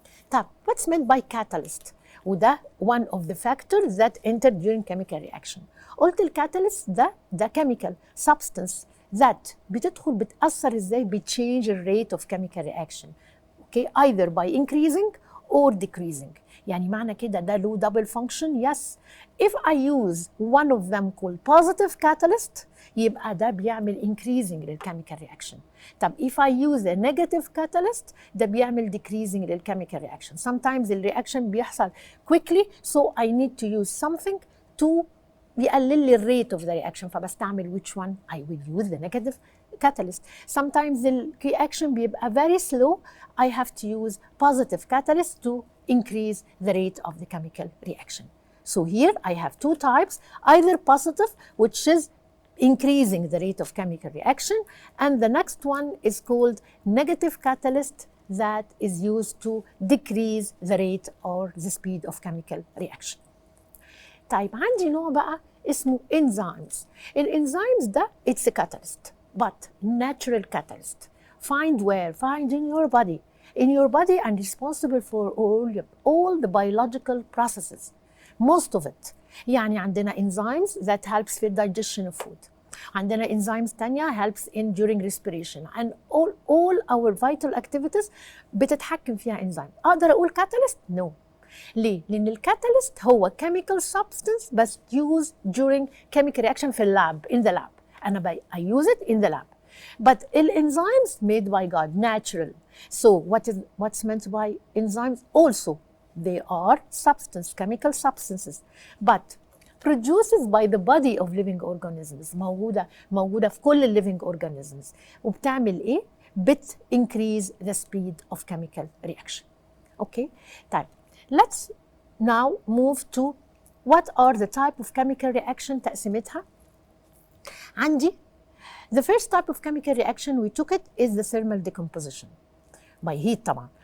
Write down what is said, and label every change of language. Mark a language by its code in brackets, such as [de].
[en] طب what's meant by catalyst؟ وده one of the factors that enter during chemical reaction. [ar] قلت الكاتاليست ده [en] chemical substance that بتأثر ازاي بتchange the rate of chemical reaction. Okay, either by increasing or decreasing. [ar] يعني معنى كده ده له double function. [en] Yes, if I use one of them called positive catalyst يبقى ده بيعمل increasing للchemical reaction. طب if I use a negative catalyst ده بيعمل decreasing للchemical reaction. Sometimes الreaction بيحصل quickly, so I need to use something to [ar] يقلل لي الريت [en] of the reaction, [ar] فبستعمل [en] which one? I will use the negative catalyst. Sometimes the reaction بيبقى very slow, I have to use positive catalyst to increase the rate of the chemical reaction. So here I have two types, either positive, which is increasing the rate of chemical reaction, and the next one is called negative catalyst that is used to decrease the rate or the speed of chemical reaction. [ar] طيب عندي نوع بقى اسمه enzymes. [en] الانزيمز ده it's a catalyst, but natural catalyst. Find where? Find in your body. In your body and responsible for all the biological processes. Most of it. يعني عندنا enzymes that helps في digestion of food. عندنا enzymes تانية helps in during respiration, and all our vital activities [ar] بتتحكم فيها [en] enzyme. [ar] أقدر أقول catalyst? [en] No. [ar] ليه؟ لأن الكاتاليست هو [en] chemical substance بس used during chemical reaction في اللاب, in the lab. أنا I use it in the lab. But enzymes made by God, natural. So what's meant by enzymes? Also, they are substance, chemical substances, but produced by the body of living organisms. [ar] موجودة في كل living organisms. وبتعمل إيه؟ [en] increase the speed of chemical reaction. Okay? طيب. Let's now move to what are the type of chemical reaction تقسيمتها. عندي the first type of chemical reaction we took it is the thermal decomposition by heat طبعا.